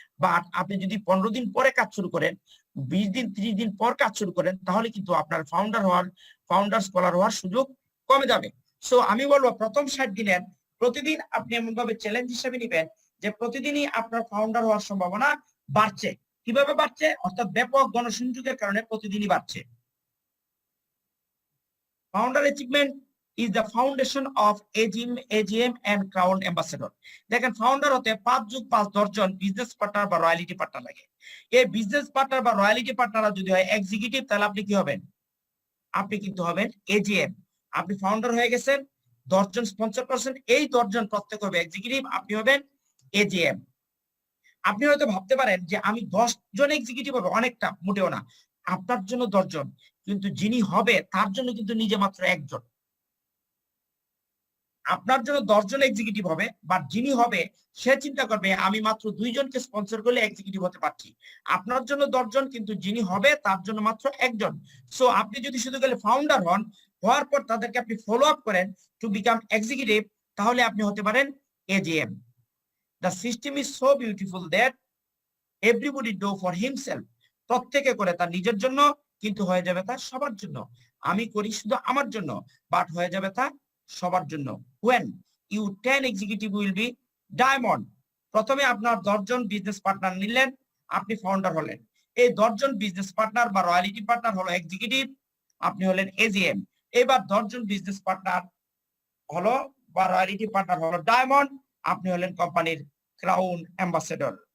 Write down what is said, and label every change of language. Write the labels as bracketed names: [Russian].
[Bangla] But আপনি যদি 15 দিন পরে কাজ শুরু করেন, 20 দিন 30 দিন পর কাজ শুরু করেন, তাহলে কিন্তু আপনার ফাউন্ডার স্কলার হওয়ার সুযোগ কমে যাবে। সো আমি বলবো প্রথম 60 দিনের প্রতিদিন আপনি এমন ভাবে চ্যালেঞ্জ হিসেবে নেবেন যে প্রতিদিনই আপনার ফাউন্ডার হওয়ার সম্ভাবনা বাড়ছে। কিভাবে বাড়ছে? অর্থাৎ ব্যাপক গণসংযোগের কারণে প্রতিদিনই বাড়ছে। Founder achievement [English] is the foundation of AGM and Crown Ambassador. [Bangla] দেখেন, ফাউন্ডার হতে 5+5 10 জন বিজনেস পার্টনার বা রয়্যালিটি পার্টনার লাগে। এই বিজনেস পার্টনার বা রয়্যালিটি পার্টনার যদি হয় এক্সিকিউটিভ, তাহলে আপনি কি হবেন? আপনি কিন্তু হবেন এজিএম। আপনি ফাউন্ডার হয়ে গেছেন, 10 জন স্পন্সর করছেন, এই 10 জন প্রত্যেক হবে এক্সিকিউটিভ, আপনি হবেন এজিএম। আপনি হয়তো ভাবতে পারেন যে আমি 10 জন এক্সিকিউটিভ হবে, অনেকটা, মোটেও না। আপনার জন্য 10 জন, কিন্তু যিনি হবে তার জন্য কিন্তু নিজে মাত্র 1 জন। আপনার জন্য 10 জন এক্সিকিউটিভ হবে, বাট যিনি হবে সে চিন্তা করবে আমি মাত্র 2 জনকে স্পন্সর করলে এক্সিকিউটিভ হতে পারছি। আপনার জন্য 10 জন, কিন্তু যিনি হবে তার জন্য মাত্র 1 জন। সো আপনি যদি শুধু গেলে ফাউন্ডার হন, হওয়ার পর তাদেরকে আপনি ফলো আপ করেন [English] to become executive, [Bangla] তাহলে আপনি হতে পারেন AGM. [English] The system is so beautiful that everybody do for himself. [Bangla] প্রত্যেকে করে তার নিজের জন্য, কিন্তু হয়ে যাবে তা সবার জন্য। আমি করি শুধু আমার জন্য, বাট হয়ে যাবে তা সবার জন্য। [English] When you 10 executive will be diamond. [Bangla] প্রথমে আপনার 10 জন বিজনেস পার্টনার নিলেন, আপনি ফাউন্ডার হলেন। এই 10 জন বিজনেস পার্টনার বা রয়্যালিটি পার্টনার হলো এক্সিকিউটিভ, আপনি হলেন এজিএম। এবার 10 জন বিজনেস পার্টনার হলো বা রয়্যালিটি পার্টনার হলো ডায়মন্ড, আপনি হলেন কোম্পানির ক্রাউন অ্যাম্বাসেডর।